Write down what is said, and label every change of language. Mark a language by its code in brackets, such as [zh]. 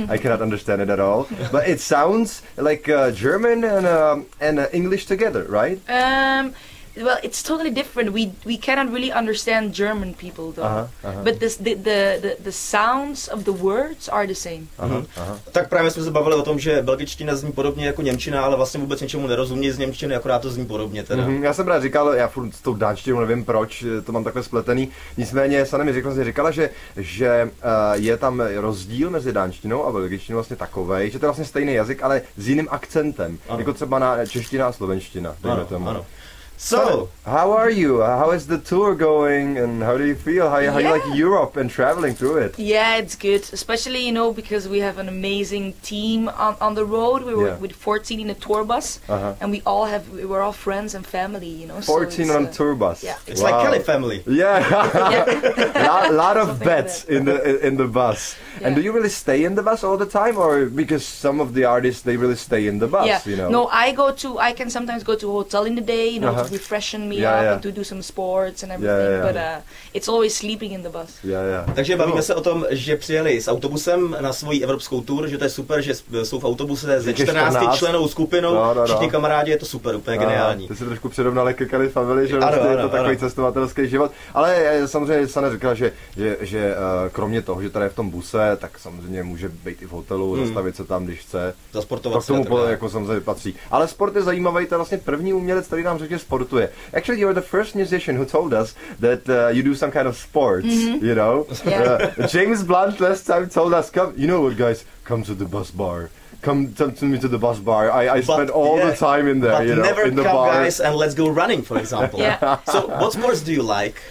[en] I cannot understand it at all, but it sounds like German and English together, right? Well, it's totally different. We cannot really understand German people though. But the sounds of the words are the same. [cs] Tak právě jsme se bavili o tom, že belgičtina zní podobně jako němčina, ale vlastně vůbec něčemu nerozumí z němčiny, akorát to zní podobně teda. Já jsem právě říkal, já furt s tou dánštinou nevím proč, to mám takhle spletený. Nicméně Sana mi říkala, že je tam rozdíl mezi dánštinou a belgičtinou vlastně takovej, že to je vlastně stejný jazyk, ale s jiným akcentem. Jako třeba na čeština a slovenština. Ano. [en] So, how are you? How is the tour going, and how do you feel? How you like Europe and traveling through it? Yeah, it's good, especially because we have an amazing team on the road. We were with 14 in a tour bus, and we're all friends and family. 14 so on a tour bus. Yeah, it's like Kelly family. Yeah, lot of beds in the bus. Yeah. And do you really stay in the bus all the time, or because some of the artists they really stay in the bus? Yeah. No, I can sometimes go to a hotel in the day, to refreshen me up and to do some sports and everything. But it's always sleeping in the bus. [cs] Takže bavíme se o tom, že přijeli s autobusem na svoji evropskou tour, že to je super, že jsou v autobuse ze 14 členou skupinou, všichni kamarádi, je to super, úplně geniální. Ty si trošku přirovnali ke Kelly family, že vlastně je to takový cestovatelský život. Ale samozřejmě Sana říkala, že kromě toho, že tady je v tom buse, tak samozřejmě může být i v hotelu, zastavit se tam, když chce. Zasportovat se. K tomu jako samozřejmě patří. Ale sport je zajímavý, to je vlastně první umělec, který nám řekl, že sportuje. [en] Actually, you're the first musician who told us that you do some kind of sports, you know? James Blunt last time told us, come, you know what guys, come to the bus bar. Come to me to the bus bar. I spend all the time in there, but never in the come bar. Guys, and let's go running, for example. So, what sports do you like?